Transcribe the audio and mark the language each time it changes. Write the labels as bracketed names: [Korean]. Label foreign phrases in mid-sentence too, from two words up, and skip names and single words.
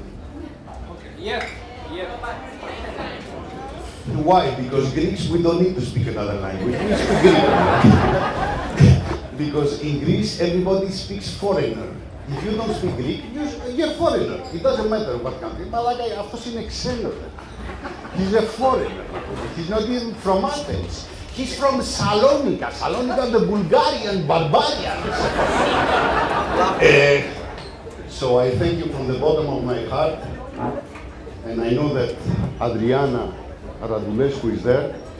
[English] Okay. Yeah. Why? Because Greeks, we don't need to speak another language. We speak Greek. Because in Greece, everybody speaks foreigner. If you don't speak Greek, you're foreigner. It doesn't matter what country. [Greek] Malaka, αυτός είναι ξένος. [English] He's a foreigner. He's not even from Athens. He's from Salonika. Salonika, the Bulgarian barbarians. So I thank you from the bottom of my heart. And I know that Adriana Radulescu is there.